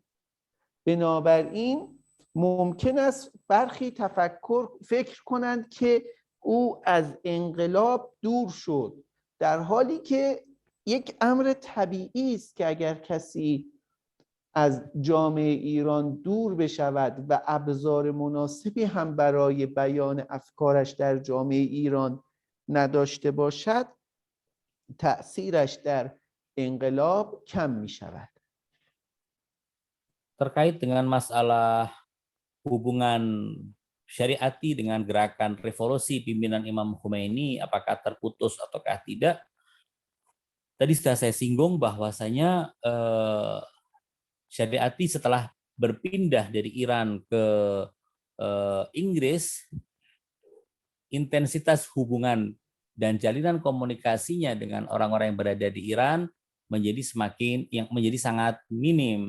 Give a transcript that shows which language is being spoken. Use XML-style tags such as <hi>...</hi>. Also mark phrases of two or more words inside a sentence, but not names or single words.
<fa>بنابراین ممکن است برخی فکر کنند که او از انقلاب دور شد، در حالی که یک امر طبیعی است که اگر کسی از جامعه ایران دور بشود و ابزار مناسبی هم برای بیان افکارش در جامعه ایران نداشته باشد، تأثیرش در انقلاب کم می شود.</fa> <id>Terkait dengan masalah hubungan Syariati dengan gerakan revolusi pimpinan Imam Khomeini, apakah terputus ataukah tidak? Tadi sudah saya singgung bahwasanya Syariati setelah berpindah dari Iran ke Inggris, intensitas hubungan dan jalinan komunikasinya dengan orang-orang yang berada di Iran menjadi sangat minim.</id>